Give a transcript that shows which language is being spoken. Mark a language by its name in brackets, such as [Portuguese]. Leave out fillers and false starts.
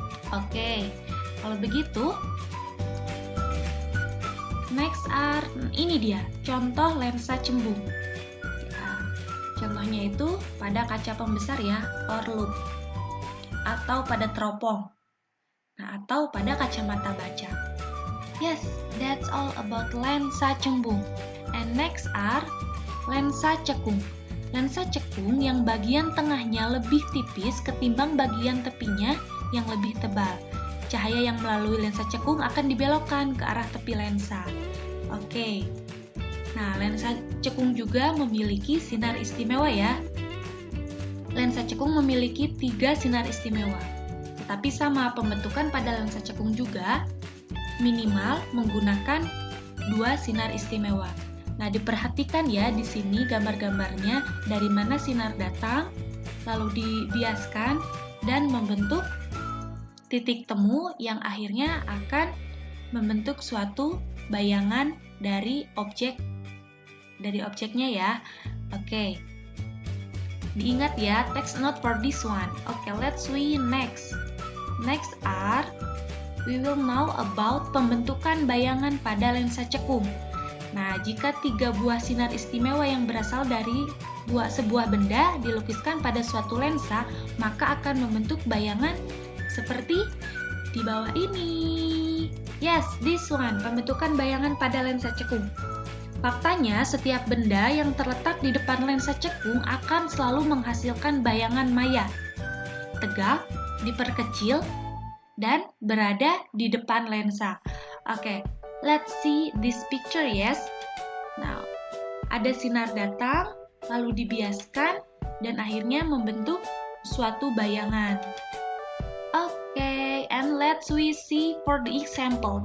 [Indonesian] Oke, kalau begitu, next ini dia, contoh lensa cembung. Contohnya itu pada kaca pembesar ya, [English] or loop, [Indonesian] atau pada teropong, atau pada kacamata baca. [English] Yes, that's all about [Indonesian] lensa cembung. [English] And next [Indonesian] lensa cekung. Lensa cekung yang bagian tengahnya lebih tipis ketimbang bagian tepinya yang lebih tebal. Cahaya yang melalui lensa cekung akan dibelokkan ke arah tepi lensa. Oke. Nah, lensa cekung juga memiliki sinar istimewa ya. Lensa cekung memiliki 3 sinar istimewa. Tetapi sama, pembentukan pada lensa cekung juga minimal menggunakan 2 sinar istimewa. Nah, diperhatikan ya di sini gambar-gambarnya dari mana sinar datang, lalu dibiaskan dan membentuk titik temu yang akhirnya akan membentuk suatu bayangan dari objeknya ya. Oke. Diingat ya, [English] text note for this one. Oke, let's we next. Next we will know about [Indonesian] pembentukan bayangan pada lensa cekung. Nah, jika 3 buah sinar istimewa yang berasal dari sebuah benda dilukiskan pada suatu lensa, maka akan membentuk bayangan seperti di bawah ini. [English] Yes, this one, [Indonesian] pembentukan bayangan pada lensa cekung. Faktanya, setiap benda yang terletak di depan lensa cekung akan selalu menghasilkan bayangan maya. Tegak, diperkecil, dan berada di depan lensa. [English] Oke, let's see this picture, yes? [Indonesian] Now, ada sinar datang, lalu dibiaskan, dan akhirnya membentuk suatu bayangan. [English] Oke, and let's we see for the example.